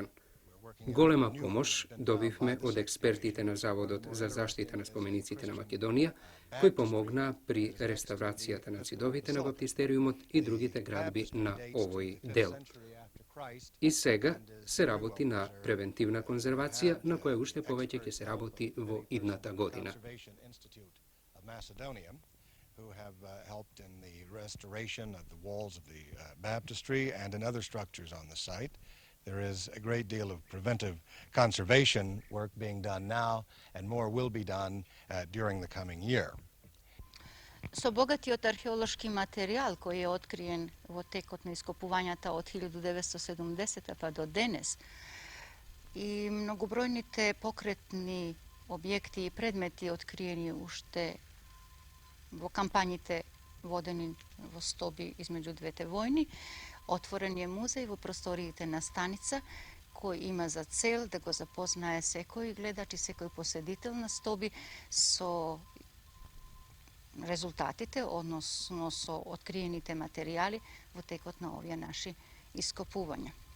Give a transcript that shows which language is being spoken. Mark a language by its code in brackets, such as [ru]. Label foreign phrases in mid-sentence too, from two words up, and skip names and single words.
[mk] Голема помош добивме од експертите на Заводот за заштита на спомениците на Македонија, кои помогнаа при реставрацијата на ѕидовите на баптистериумот и другите градби на овој дел. И сега се работи на превентивна конзервација, на која уште повеќе ќе се работи во идната година. [en] Who have helped in the restoration of the walls of the baptistry and in other structures on the site. There is a great deal of preventive conservation work being done now, and more will be done during the coming year. [mk] Со богатиот археолошки материјал кој е откриен во текот на ископувањата од 1970 па до денес и многобројните покретни објекти и предмети откриени уште во кампањите водени во Стоби измеѓу двете војни, отворен е музеј во просториите на станица, кој има за цел да го запознае секој гледач и секој поседител на Стоби со резултатите, односно со откриените материјали во текот на овие наши ископувања.